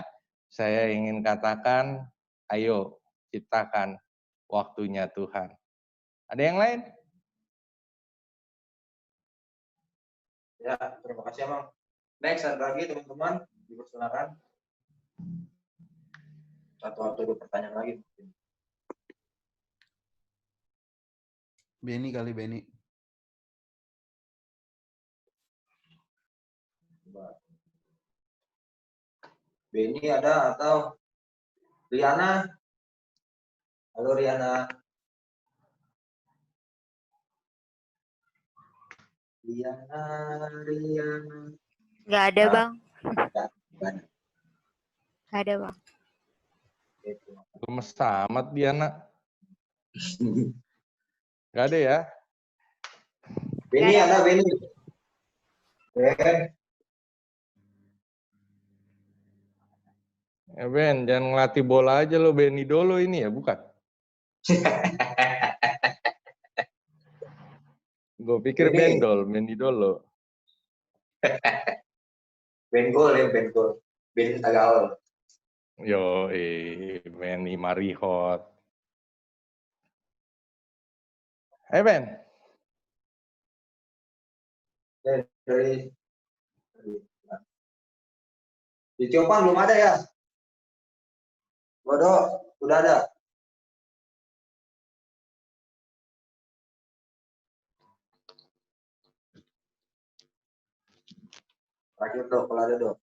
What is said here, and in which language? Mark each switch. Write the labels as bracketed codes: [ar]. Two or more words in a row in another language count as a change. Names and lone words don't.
[id] Saya ingin katakan, ayo ciptakan waktunya Tuhan. Ada yang lain? Ya, terima kasih Bang. Next, satu lagi teman-teman, dipersilakan. Satu atau 2 pertanyaan lagi. Beni kali, Beni. Beni ada atau Riana? Halo Riana. Riana. Nggak ada, Nah, Bang. Nggak Nggak ada, Bang. Gemes amat dia, nak. Nggak ada ya? Beni Nggak ada. ada, Beni. Ben. Ben, jangan ngelatih bola aja lo, Beni Dolo ini ya, bukan? Gue pikir Beni. Bendol, Beni Dolo. Bengol ya, Bengol. Ben Tagaol. Yo, Beni Marihot. Ben. Dari Di Ciopang belum ada ya? Bodoh, udah ada. Terakhir dok, kalau ada dok.